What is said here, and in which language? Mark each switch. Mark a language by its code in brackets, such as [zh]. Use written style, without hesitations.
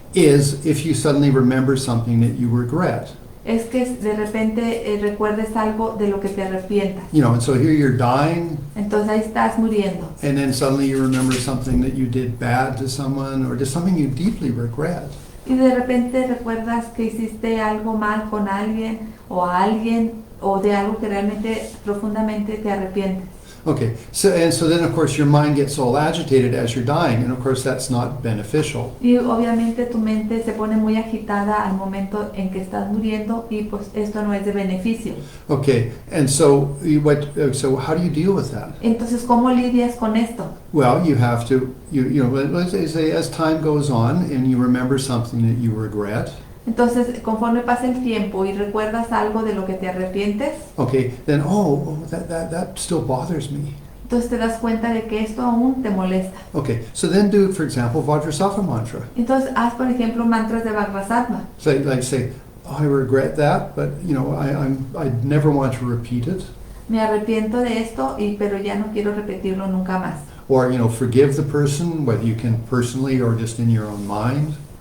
[en] is if you suddenly remember something that you regret. [es] es que de repente recuerdes algo de lo que te arrepientas. [en] And so here you're dying, [es] Entonces ahí estás muriendo. [en] and then suddenly you remember something that you did bad to someone or just something you deeply regret. [es] Y de repente recuerdas que hiciste algo mal con alguien o a alguien o de algo que realmente profundamente te arrepientes. [en] Okay, so then of course your mind gets all agitated as you're dying, and of course that's not beneficial. [es] Y obviamente tu mente se pone muy agitada al momento en que estás muriendo y pues esto no es de beneficio. [en] Okay, and so so how do you deal with that? [es] Entonces, ¿cómo lidias con esto? [en] Well, you have to, let's say as time goes on and you remember something that you regret, [es] Entonces, conforme pasa el tiempo y recuerdas algo de lo que te arrepientes, [en] okay, then that still bothers me. [es] entonces te das cuenta de que esto aún te molesta. [en] Okay, so then do, for example, Vajrasattva mantra. [es] Entonces, haz por ejemplo mantras de Vajrasattva. [en] Say, oh, I regret that, but I never want to repeat it. [es] Me arrepiento de esto, pero ya no quiero repetirlo nunca más. [en] Or, forgive the person, whether you can personally or just in your own mind.